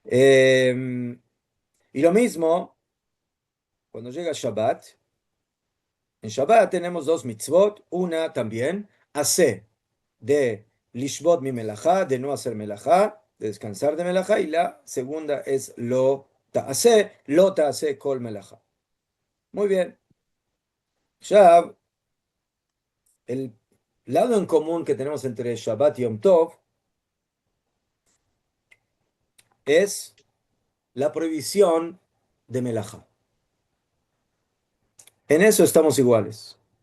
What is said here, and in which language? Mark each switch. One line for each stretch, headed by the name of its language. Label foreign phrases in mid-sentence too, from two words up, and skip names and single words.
Spanish: Eh, y lo mismo, cuando llega Shabbat, en Shabbat tenemos dos mitzvot, una también, hace de
Hebrew: לשבות ממלאכה,
Spanish: de no hacer melajá, de descansar de melajá, y la segunda es
Hebrew: לא תעשה כל מלאכה.
Spanish: Muy bien, ya el lado en común que tenemos entre Shabbat y
Hebrew: יום טוב
Spanish: es la prohibición de melajá. En eso estamos iguales.